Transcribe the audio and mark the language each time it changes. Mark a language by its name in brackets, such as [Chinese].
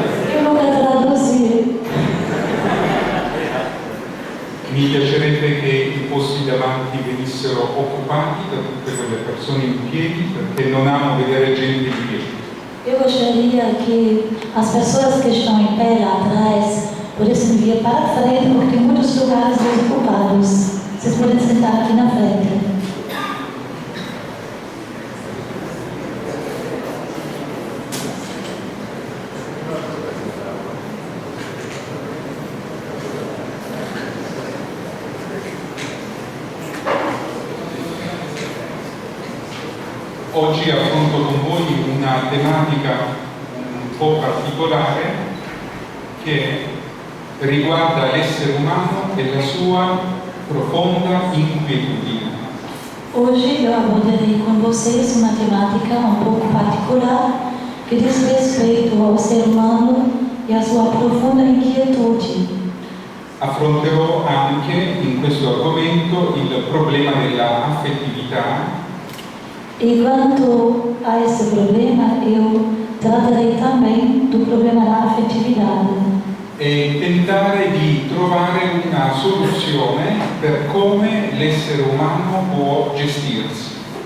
[Italian] Io non la tradursi. Mi piacerebbe che i posti davanti venissero occupati da tutte quelle persone in piedi perché non amo vedere gente in piedi. [Portuguese] Eu gostaria que as pessoas que estão em pé lá atrás pudessem vir para a frente, porque tem muitos lugares desocupados. Vocês podem sentar aqui na frente. [Italian] Oggi affronto con voi una tematica un po' particolare che riguarda l'essere umano e la sua profonda inquietudine. [Portuguese] Hoje eu abordarei com vocês uma temática um pouco particular que diz respeito ao ser humano e à sua profunda inquietude. [Italian] Affronterò anche in questo argomento il problema della affettività. [Portuguese] E quanto a esse problema, eu tratarei também do problema da afetividade. [Italian] E tentare di trovare una soluzione per come l'essere umano può gestirsi.